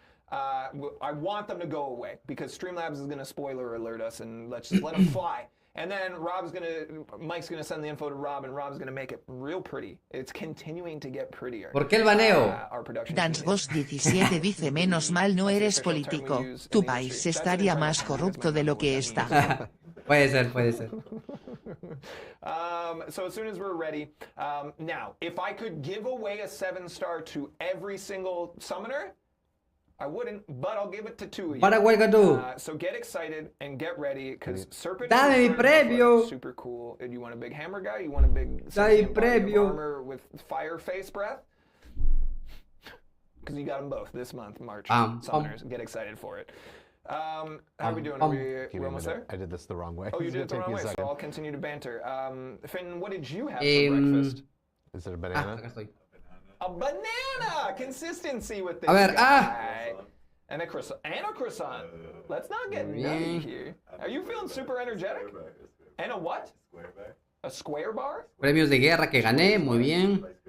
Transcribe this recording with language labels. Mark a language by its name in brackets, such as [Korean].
[English] I want them to go away because Streamlabs is going to spoiler alert us and let's just let them fly. And then Mike's going to send the info to Rob and Rob's going to make it real pretty. It's continuing to get prettier. [Spanish] ¿Por qué el baneo? DanceGhost17 dice: menos mal no eres político. Tu país estaría más corrupto de lo que está. Puede ser. [English] So as soon as we're ready, now, if I could give away a 7-star to every single summoner, I wouldn't, but I'll give it to 2 of you. So get excited and get ready, because Serpent and Destroyer is super cool. You want a big hammer guy? You want a big armor with fire face breath? Because you got them both this month, March. Summoners, get excited for it. How are we doing? Are we almost there? I did this the wrong way. Oh, you did it the wrong way, so I'll continue to banter. Finn, what did you have for breakfast? Is it a banana? A banana! Consistency with this guy. And a croissant. Let's not get nutty here. Are you feeling super energetic? And a what? A square bar? [Spanish] Premios de guerra que gané, muy bien.